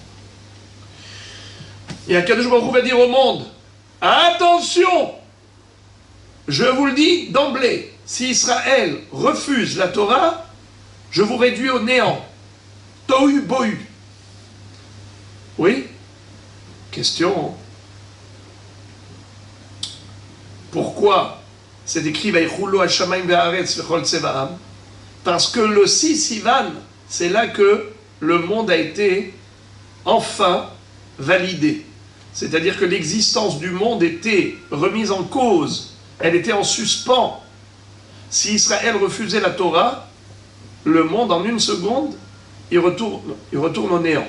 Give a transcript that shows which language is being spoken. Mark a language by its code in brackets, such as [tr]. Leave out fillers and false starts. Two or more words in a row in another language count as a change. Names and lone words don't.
[fr] Et [he] הקדוש ברוך הוא [fr] va dire au monde, attention, je vous le dis d'emblée, si Israël refuse la Torah, je vous réduis au néant. Tohu bohu. Oui? Question. Pourquoi c'est écrit [he] ויכולו השמים והארץ וכל צבאם? [fr] Parce que le 6 Sivan, c'est là que le monde a été enfin validé. C'est-à-dire que l'existence du monde était remise en cause, elle était en suspens. Si Israël refusait la Torah, le monde en une seconde, il retourne au néant.